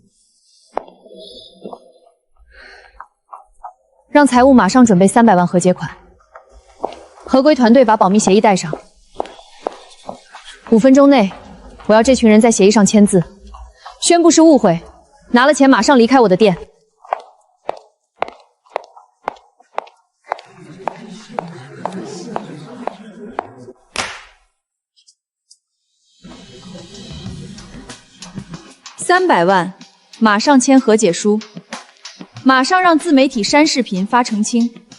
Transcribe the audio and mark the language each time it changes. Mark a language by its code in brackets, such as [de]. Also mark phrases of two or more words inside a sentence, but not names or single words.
[zh] 讓財務馬上準備300萬和解款，合規團隊把保密協議帶上。5分鐘內，我要這群人在協議上簽字，宣布是誤會，拿了錢馬上離開我的店。 300万，马上签和解书，马上让自媒体删视频发澄清。